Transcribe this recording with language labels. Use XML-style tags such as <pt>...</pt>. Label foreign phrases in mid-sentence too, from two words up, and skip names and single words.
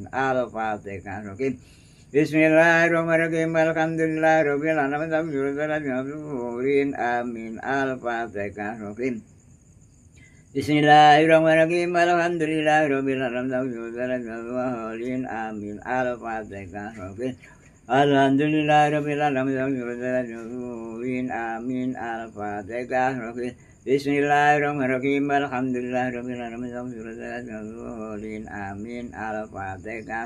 <ar>الفاتحة. بسم الله الرحمن الرحيم. الحمد لله رب العالمين آمين. الفاتحة. بسم الله الرحمن الرحيم. الحمد لله رب العالمين آمين. الفاتحة. الحمد لله رب العالمين آمين. الفاتحة. بسم الله الرحمن الرحيم. الحمد لله رب العالمين آمين. الفاتحة.</ar>